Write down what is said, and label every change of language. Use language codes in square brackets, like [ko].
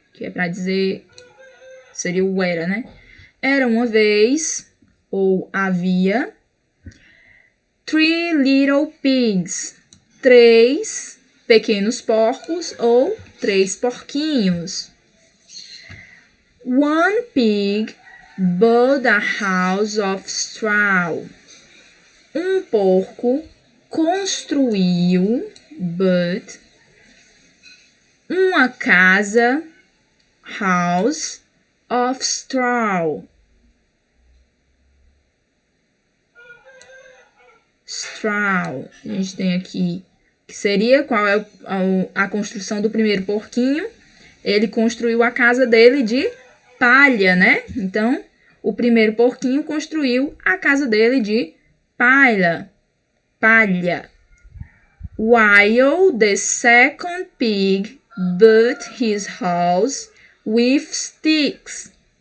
[pt] Que é para dizer, seria o era, né? Era uma vez, ou havia, [en] 3 little pigs, [pt] 3 pequenos porcos ou 3 porquinhos. [en] One pig built a house of straw. [pt] Um porco construiu, built, uma casa, [en] house of straw. [pt] Straw. A gente tem aqui que seria qual é a construção do primeiro porquinho. Ele construiu a casa dele de palha, né? Então, o primeiro porquinho construiu a casa dele de palha. [en] While the second pig built his house with sticks.